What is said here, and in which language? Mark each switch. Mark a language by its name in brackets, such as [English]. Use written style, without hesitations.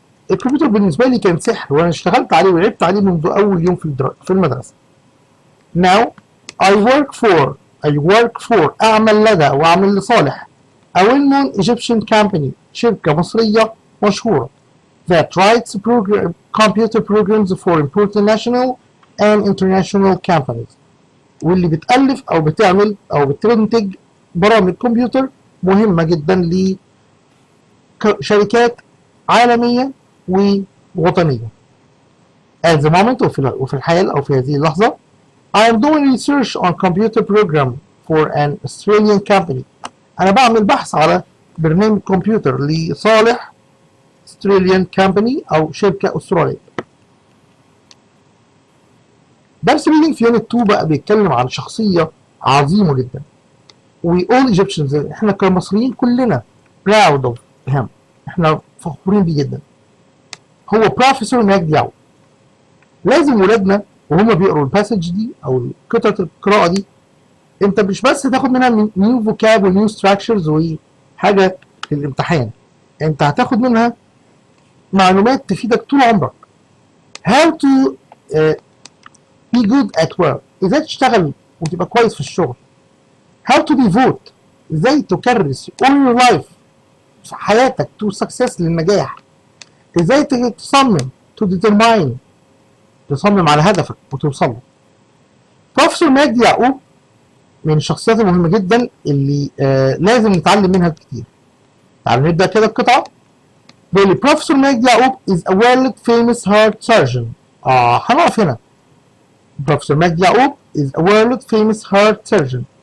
[Arabic] الكمبيوتر بالنسبة لي كان سحر وأنا اشتغلت عليه ولعبت عليه منذ أول يوم في المدرسة. [English] Now I work for [Arabic] أعمل لدى وأعمل لصالح [English] a well-known Egyptian company. [Arabic] شركة مصرية مشهورة [English] that writes computer programs for important national and international companies. [Arabic] واللي بتألف أو بتعمل أو بتنتج برامج كمبيوتر مهمة جدا لشركات عالمية ووطنية. [English] At the moment [Arabic] وفي الحال أو في هذه اللحظة [English] I am doing research on computer program for an Australian company. [Arabic] أنا بعمل بحث على برنامج كمبيوتر لصالح [English] Australian company [Arabic] أو شركة أسترالية. درس reading في يونت 2 بقى بيتكلم عن شخصية عظيمة جدا. [English] We all Egyptians [Arabic] احنا كمصريين كلنا [English] proud of him. [Arabic] احنا فخورين بيه جدا. هو بروفيسور مجدي يعقوب. لازم ولادنا وهم بيقروا الباسج دي او قطعة القراءة دي انت مش بس تاخد منها نيو فوكاب ونيو ستراكشرز وحاجة للامتحان. انت هتاخد منها معلومات تفيدك طول عمرك. [English] How to be good at work. [Arabic] ازاي تشتغل وتبقى كويس في الشغل. [English] How to devote. [Arabic] ازاي تكرس [English] all your life [Arabic] في حياتك [English] to success [Arabic] للنجاح. ازاي تصمم [English] to determine [Arabic] تصمم على هدفك وتوصل له. بروفيسور مجدي يعقوب من الشخصيات المهمة جدا اللي لازم نتعلم منها كتير. تعالوا نبدأ كده القطعة. بيقول لي [English] Professor مجدي يعقوب is a world famous heart surgeon. [Arabic] هنقف هنا. [English] Professor مجدي يعقوب is a world famous heart surgeon.